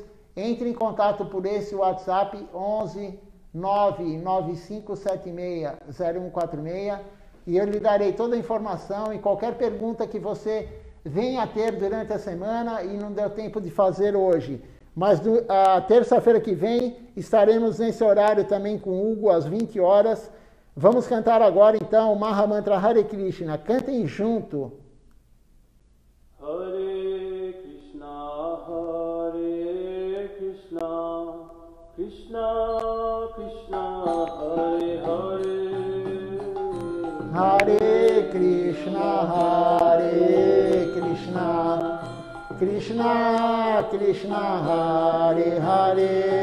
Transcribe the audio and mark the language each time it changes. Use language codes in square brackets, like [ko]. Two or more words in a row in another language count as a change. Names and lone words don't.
[pt] Entre em contato por esse WhatsApp 11 995760146 e eu lhe darei toda a informação e qualquer pergunta que você venha a ter durante a semana e não deu tempo de fazer hoje. Mas a terça-feira que vem estaremos nesse horário também com o Hugo às 20 horas. Vamos cantar agora então o Maha Mantra Hare Krishna. Cantem junto. [sa] Hare Krishna, Hare Krishna, Krishna Krishna, Hare Hare, Hare Krishna, Hare Krishna, Krishna Krishna, Hare Hare.